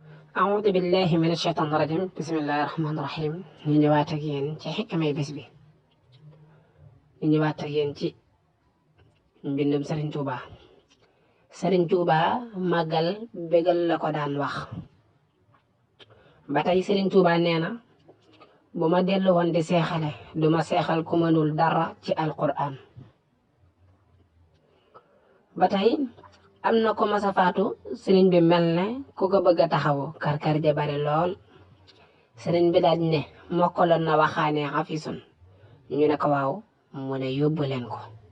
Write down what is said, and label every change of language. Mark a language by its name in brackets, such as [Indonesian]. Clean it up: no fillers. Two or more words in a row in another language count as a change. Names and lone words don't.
[Arabic] أعوذ بالله من الشيطان الرجيم بسم الله الرحمن الرحيم [Wolof] ñu ñëwaat ak yéen ci xikmay bés bi ñu ñëwaat ak yéen ci mbindum Serigne Touba Serigne Touba màggal bégal la ko daan wax ba tey Serigne Touba nee na bu ma dellu woon di seexale duma seexal ku mënul dara ci alquran ba tey am na ko masa faatu sëriñ bi mel ne ku ko bëgg a taxawu karkar ja bari lool sëriñ bi daal ne mokkaloon na waxaane xafisun ñu ne ko waaw mu ne yóbbu leen ko